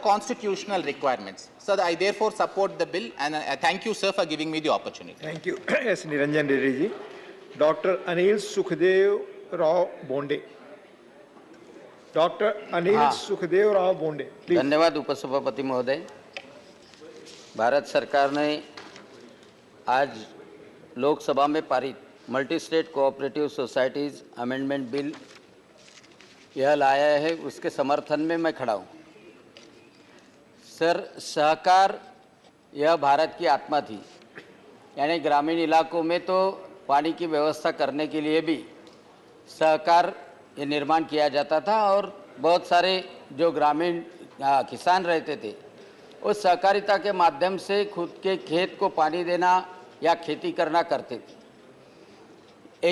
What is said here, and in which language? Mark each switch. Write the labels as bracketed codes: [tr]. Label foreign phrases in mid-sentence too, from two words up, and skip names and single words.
[en] constitutional requirements. So I therefore support the bill, and I thank you, sir, for giving me the opportunity. Thank you. Yes, Niranjan Reddy ji. Dr. Anil Sukhdev Rao Bonde. Dr. Anil Sukhdev Rao Bonde. Please. [hi] धन्यवाद उपसभापति महोदय। भारत सरकार ने आज लोकसभा में पारित मल्टी स्टेट कोऑपरेटिव सोसाइटीज अमेंडमेंट बिल यह लाया है, उसके समर्थन में मैं खड़ा हूँ। सर, सहकार यह भारत की आत्मा थी, यानी ग्रामीण इलाकों में तो पानी की व्यवस्था करने के लिए भी सहकार ये निर्माण किया जाता था और बहुत सारे जो ग्रामीण किसान रहते थे उस सहकारिता के माध्यम से खुद के खेत को पानी देना या खेती करना करते थे।